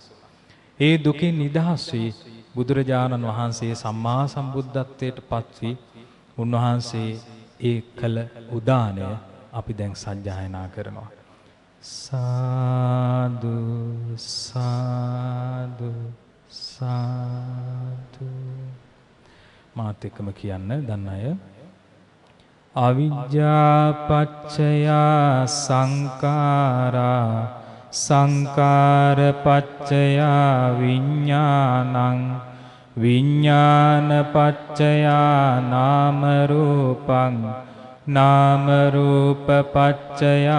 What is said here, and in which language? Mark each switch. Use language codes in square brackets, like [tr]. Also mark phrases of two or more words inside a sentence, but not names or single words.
[si] ඒ දුකෙන් නිදහස් වී බුදුරජාණන් වහන්සේ සම්මා සම්බුද්ධත්වයට පත් වී උන්වහන්සේ ඒ කළ උදානය අපි දැන් සජ්ජායනා කරනවා. සාදු සාදු සාදු. මාත් එක්කම කියන්න දන්න අය. [pi] අවිජ්ජා පච්චය සංඛාරා සංඛාර පච්චය විඥානං විඥාන පච්චය නාම රූපං නාම රූප පච්චය